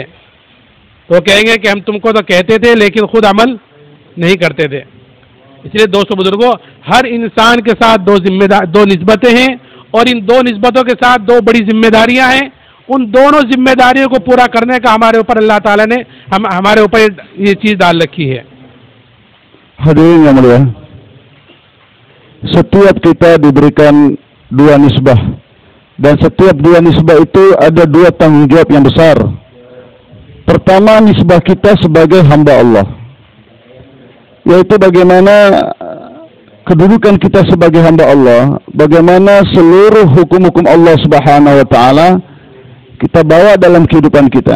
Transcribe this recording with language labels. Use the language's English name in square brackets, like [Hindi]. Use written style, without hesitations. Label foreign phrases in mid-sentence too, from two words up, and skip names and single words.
[Hindi] तो कहेंगे कि हम तुमको तो कहते थे लेकिन खुद अमल नहीं करते थे। इसलिए दोस्तों बुजुर्गों, हर इंसान के साथ दो निस्बतें हैं और इन दो निस्बतों के साथ दो बड़ी जिम्मेदारियां हैं। उन दोनों जिम्मेदारियों को पूरा करने का हमारे ऊपर [Arabic] الله تعالى [Hindi] ने हमारे ऊपर ये चीज़ डाल रखी है। [Indonesian] Hadirin yang mulia, setiap kita diberikan dua nisbah, dan setiap dua nisbah itu ada dua tanggung jawab yang besar. Pertama, nisbah kita sebagai hamba Allah, yaitu bagaimana kedudukan kita sebagai hamba Allah, bagaimana seluruh hukum-hukum Allah [Arabic] سبحانه وتعالى [Indonesian] kita bawa dalam kehidupan kita.